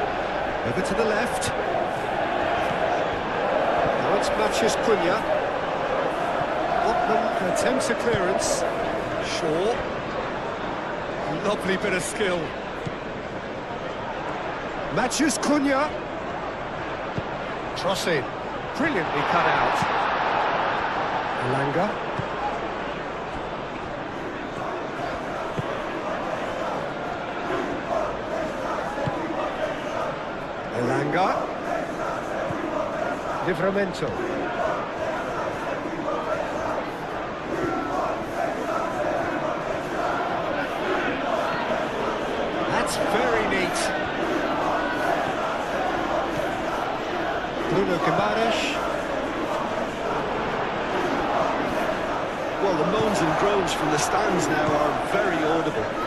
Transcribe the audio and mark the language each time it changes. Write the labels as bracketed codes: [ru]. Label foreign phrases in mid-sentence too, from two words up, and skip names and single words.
[en] Over to the left. Now it's Matheus Cunha. Botman attempts a clearance. Shaw. Lovely bit of skill. Matheus Cunha. Cross in. Brilliantly cut out. Elanga. Elanga. Livramento. That's very neat. Bruno Guimaraes. Well, the moans and groans from the stands now are very audible.